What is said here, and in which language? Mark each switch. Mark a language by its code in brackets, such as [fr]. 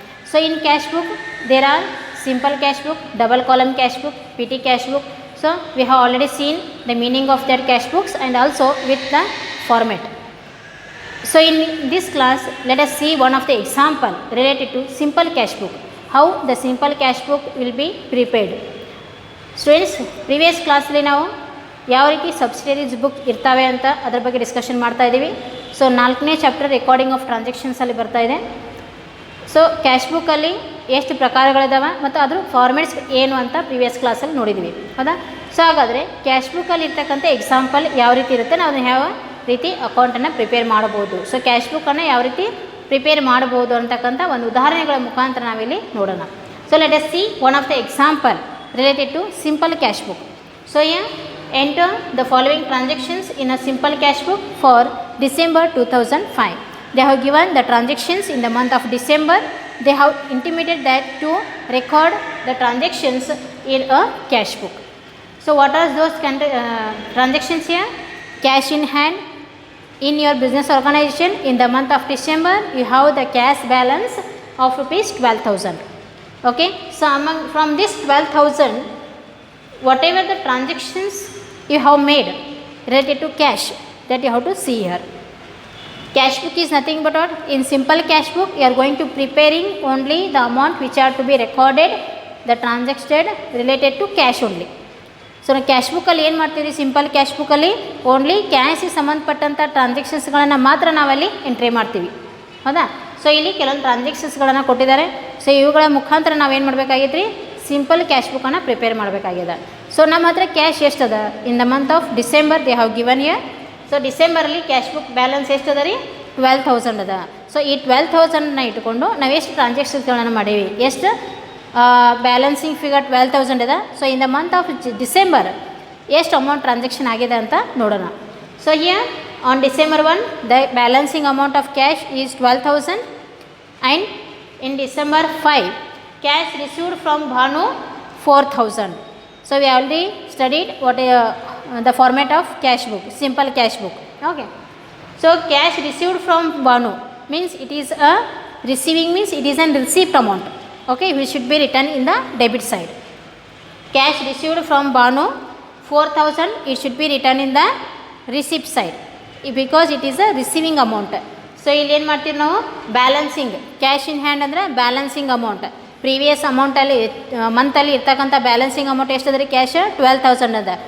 [en] So in cash book there are simple cash book, double column cash book, PT cash book. So we have already seen the meaning of their cash books and also with the format. So in this class, let us see one of the example related to simple cash book. How the simple cash book will be prepared. Students, previous class [kn] ಅಲ್ಲಿ ನಾವು ಯಾವ ರೀತಿ subsidiaries book ಇರ್ತವೆ ಅಂತ ಅದರ ಬಗ್ಗೆ discussion ಮಾಡ್ತಾ ಇದ್ದೀವಿ. ಸೊ 4ನೇ ಚಾಪ್ಟರ್ ರೆಕಾರ್ಡಿಂಗ್ ಆಫ್ ಟ್ರಾನ್ಸಾಕ್ಷನ್ಸ್ ಅಲ್ಲಿ ಬರ್ತಾ ಇದೆ. ಸೊ ಕ್ಯಾಶ್ ಬುಕ್ಕಲ್ಲಿ ಎಷ್ಟು ಪ್ರಕಾರಗಳಿದಾವೆ ಮತ್ತು ಅದ್ರ ಫಾರ್ಮೆಟ್ಸ್ ಏನು ಅಂತ ಪ್ರೀವಿಯಸ್ ಕ್ಲಾಸಲ್ಲಿ ನೋಡಿದ್ವಿ, ಹೌದಾ. ಸೊ ಹಾಗಾದರೆ ಕ್ಯಾಶ್ ಬುಕ್ಕಲ್ಲಿ ಇರ್ತಕ್ಕಂಥ ಎಕ್ಸಾಂಪಲ್ ಯಾವ ರೀತಿ ಇರುತ್ತೆ, ನಾವು ಅದನ್ನು ಯಾವ ರೀತಿ ಅಕೌಂಟನ್ನು ಪ್ರಿಪೇರ್ ಮಾಡ್ಬೋದು, ಸೊ ಕ್ಯಾಶ್ ಬುಕ್ಕನ್ನು ಯಾವ ರೀತಿ ಪ್ರಿಪೇರ್ ಮಾಡ್ಬೋದು ಅಂತಕ್ಕಂಥ ಒಂದು ಉದಾಹರಣೆಗಳ ಮುಖಾಂತರ ನಾವಿಲ್ಲಿ ನೋಡೋಣ. [en] So let us see one of the example related to simple cash book. So here enter the following transactions in a simple cash book for December 2005. They have given the transactions in the month of December. They have intimated that to record the transactions in a cash book. So what are those transactions here? Cash in hand in your business organization in the month of December, you have the cash balance of rupees 12,000. Okay, so from this 12,000, whatever the transactions you have made related to cash, that you have to see here. Cash book is nothing but what? In simple cash book, you are going to preparing only the amount which are to be recorded, the transacted related to cash only. [kn] So ನಾವು cash ಬುಕ್ಕಲ್ಲಿ ಏನು ಮಾಡ್ತೀವಿ, simple cash ಬುಕ್ಕಲ್ಲಿ only ಕ್ಯಾಶಿಗೆ ಸಂಬಂಧಪಟ್ಟಂಥ ಟ್ರಾನ್ಸಾಕ್ಷನ್ಸ್ಗಳನ್ನು ಮಾತ್ರ ನಾವಲ್ಲಿ entry ಮಾಡ್ತೀವಿ, ಹೌದಾ. ಸೊ ಇಲ್ಲಿ ಕೆಲವೊಂದು ಟ್ರಾನ್ಸಾಕ್ಷನ್ಸ್ಗಳನ್ನು ಕೊಟ್ಟಿದ್ದಾರೆ. ಸೊ ಇವುಗಳ ಮುಖಾಂತರ ನಾವೇನು ಮಾಡಬೇಕಾಗಿತ್ತು ರೀ, ಸಿಂಪಲ್ ಕ್ಯಾಶ್ ಬುಕ್ಕನ್ನು ಪ್ರಿಪೇರ್ ಮಾಡಬೇಕಾಗಿದೆ. [en] so [kn] ನಮ್ಮ ಹತ್ರ cash ಎಷ್ಟದ [en] In the month of December they have given year. [kn] So ಡಿಸೆಂಬರಲ್ಲಿ cash book balance ಎಷ್ಟದ ರೀ, 12,000 ಅದ. ಸೊ ಈ 12,000ನ ಇಟ್ಕೊಂಡು ನಾವು ಎಷ್ಟು ಟ್ರಾನ್ಸಾಕ್ಷನ್ಸ್ಗಳನ್ನು ಮಾಡೀವಿ, ಎಷ್ಟು ಬ್ಯಾಲೆನ್ಸಿಂಗ್ ಫಿಗರ್ 12,000 ಇದೆ. So [en] in the month of December [kn] ಎಷ್ಟು ಅಮೌಂಟ್ ಟ್ರಾನ್ಸಾಕ್ಷನ್ ಆಗಿದೆ ಅಂತ ನೋಡೋಣ. [en] So here on December 1, the balancing amount of cash is 12,000, and in December 5, cash received from Bhanu 4,000. So we already studied what the format of cash book, simple cash book. Okay. So cash received from Bhanu means it is a receiving, means it is an receipt amount. Okay, which should be written in the debit side. Cash received from Bhanu 4,000, it should be written in the receipt side, because it is a receiving amount. [kn] So ಇಲ್ಲಿ ಏನು ಮಾಡ್ತೀವಿ ನಾವು, balancing cash in hand ಅಂದರೆ balancing amount. Previous ಅಮೌಂಟಲ್ಲಿ ಮಂತಲ್ಲಿ ಇರ್ತಕ್ಕಂಥ balancing amount ಎಷ್ಟದ ರೀ, cash 12,000 ಅದ.